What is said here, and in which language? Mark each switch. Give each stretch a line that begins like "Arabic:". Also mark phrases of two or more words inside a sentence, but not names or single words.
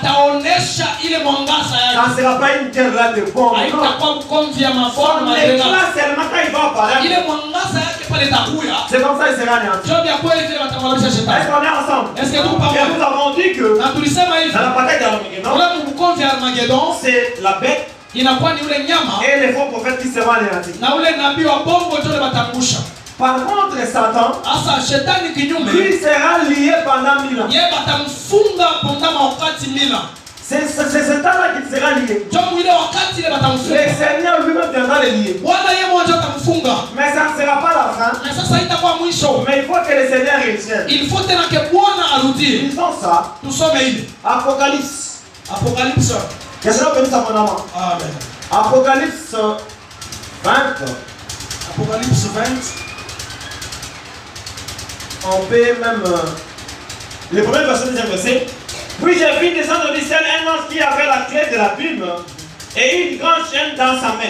French: Ça ne sera pas une guerre là de bombes. Son éclat seulement quand il va apparaître, c'est comme ça qu'il sera anéanti. Est-ce qu'on est ensemble? Et nous avons dit que dans la bataille d'Armageddon, c'est la bête
Swahili: inakuwa ni ule nyama
French: et les faux prophètes qui seront anéantis.
Swahili: na ule nabii wa bongo ndio batangusha.
French: Par contre, Satan,
Swahili: Asa shetani kinyume,
French: lui sera lié pendant 1000 ans.
Swahili: yeye batamfunga pendant wakati 1000 ans.
French: C'est Satan-là qui sera lié.
Swahili: Ndio ile wakati ile batamfunga.
French: Le Seigneur lui-même viendra le lier.
Swahili: Bwana yeye mmoja atamfunga.
French: Mais ça ne sera pas la fin.
Swahili: Na sasa itakuwa mwisho.
French: Mais il faut que le Seigneur revienne. Il faut tena que
Swahili: Bwana arudie.
French: Lisons ça.
Swahili: Tusome ile.
French: Apocalypse. Apocalypse. Que cela bénisse abondamment. Amen. Apocalypse 20. Apocalypse 20. On peut même le premier verset, deuxième verset. Puis j'ai vu descendre du ciel un ange qui avait la clé de la plume et une grande chaîne dans sa main.